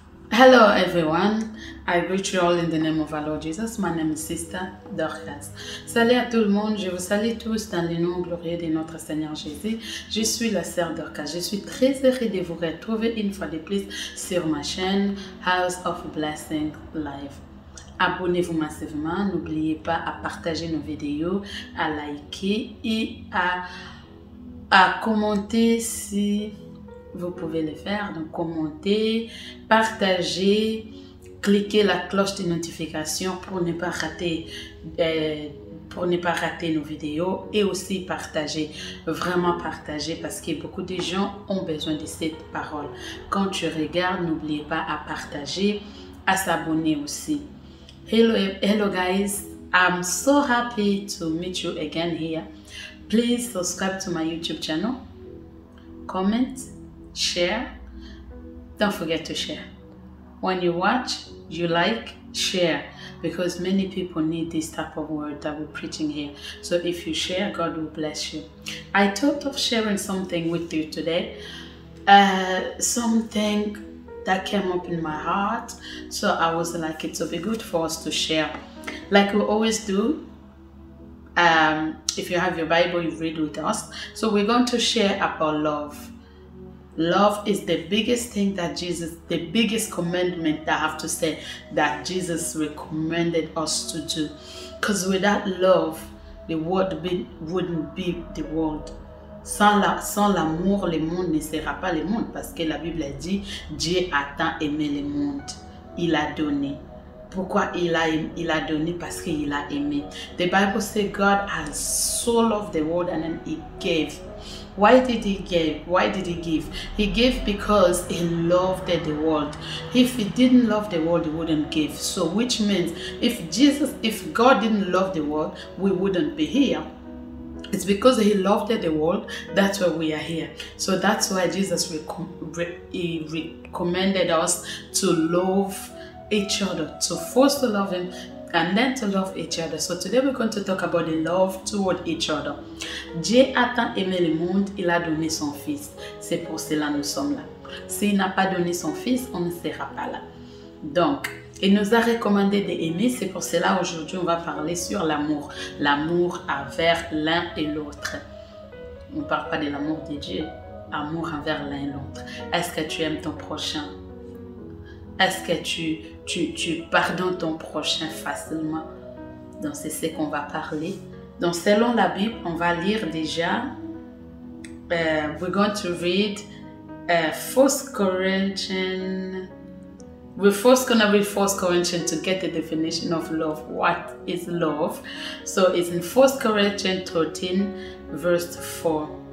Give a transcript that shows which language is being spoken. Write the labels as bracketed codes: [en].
[en] Hello everyone, I greet you all in the name of our Lord Jesus. My name is Sister Dorcas. [fr] Salut à tout le monde, je vous salue tous dans le nom glorieux de notre Seigneur Jésus. Je suis la sœur Dorcas. Je suis très heureuse de vous retrouver une fois de plus sur ma chaîne House of Blessings Live. Abonnez-vous massivement, n'oubliez pas à partager nos vidéos, à liker et à commenter si vous pouvez le faire. Donc commenter, partager, cliquez la cloche de notification pour ne pas rater nos vidéos et aussi partager, vraiment partager parce que beaucoup de gens ont besoin de cette parole. Quand tu regardes, n'oubliez pas à partager, à s'abonner aussi. [en] Hello guys, I'm so happy to meet you again here. Please subscribe to my YouTube channel, comment, share. Don't forget to share. When you watch, you like, share, because many people need this type of word that we're preaching here. So if you share, God will bless you. I thought of sharing something with you today, something that came up in my heart. So I was like, it would be good for us to share, like we always do. If you have your Bible, you read with us. So we're going to share about love. Love is the biggest thing that the biggest commandment that I have to say that Jesus recommended us to do. Because without love, the world wouldn't be the world. [fr] Sans l'amour, le monde ne sera pas le monde. Parce que la Bible dit, Dieu a tant aimé le monde. Il a donné. Pourquoi il a donné? Parce qu'il a aimé. [en] The Bible says God has so loved the world and then he gave. Why did he give? Why did he give? He gave because he loved the world. If he didn't love the world, he wouldn't give. So which means if God didn't love the world, we wouldn't be here. It's because he loved the world, that's why we are here. So that's why Jesus recommended us to love each other, to first to love him and then to love each other. So today we're going to talk about the love toward each other. [fr] Dieu a tant aimé le monde, il a donné son fils. C'est pour cela nous sommes là. S'il n'a pas donné son fils, on ne sera pas là. Donc, il nous a recommandé d'aimer, c'est pour cela aujourd'hui on va parler sur l'amour. L'amour envers l'un et l'autre. On ne parle pas de l'amour de Dieu, amour envers l'un et l'autre. Est-ce que tu aimes ton prochain? Est-ce que tu pardonnes ton prochain facilement? Donc c'est ce qu'on va parler. Donc selon la Bible, on va lire déjà. [en] We're going to read 1 Corinthians. We're first going to read 1 Corinthians to get the definition of love. What is love? So it's in 1 Corinthians 13 verse 4.